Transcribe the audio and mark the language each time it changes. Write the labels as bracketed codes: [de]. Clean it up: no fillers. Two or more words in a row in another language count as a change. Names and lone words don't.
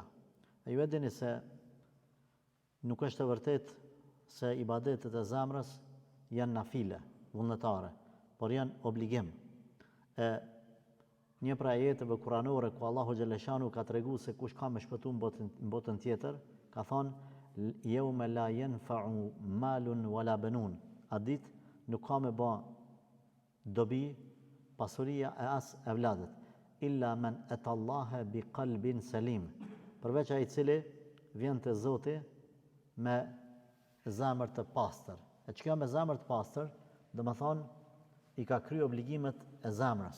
[sq] E ju e dini se nuk është e vërtet se ibadetet e zemrës janë nafile, vullnetare, por janë obligim. E një prej ajeteve kuranore ku Allahu xhaleshanu ka treguar se kush ka më shpëtuar në botën tjetër, ka thonë [ar] يوم لا ينفع مال ولا بنون. [sq] A ditë nuk ka me ba dobi, pasuria e as evladet, [ar] إلا من أتى الله بقلب سليم, [sq] përveç ai i cili vjen te Zoti me zemër të pastër. E çka me zemër të pastër, do të thonë i ka kryer obligimet e zemrës.